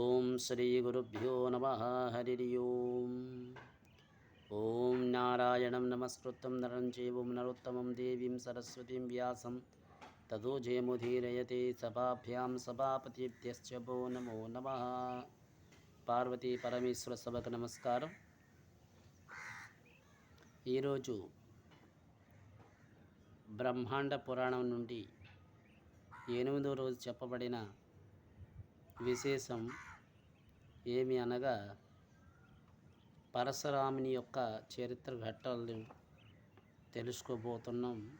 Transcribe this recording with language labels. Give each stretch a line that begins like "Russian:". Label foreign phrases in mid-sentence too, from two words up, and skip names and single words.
Sanskrit: श्रीगुरुभ्यो नमः। हरि ओम्। ॐ नारायणं नमस्कृतं नरं चैव नरोत्तमं देवीं सरस्वतीं व्यासं ततो जयमुदीरयते सभाभ्यां सभापतिभ्यश्च वो नमो नमः।
Telugu: పార్వతీ పరమేశ్వర సభకు నమస్కారం. ఈరోజు బ్రహ్మాండ పురాణం నుండి 8వ రోజు చెప్పబడిన విశేషం ఏమి అనగా పరశురాముని యొక్క చరిత్ర ఘట్టాలను తెలుసుకోబోతున్నాం.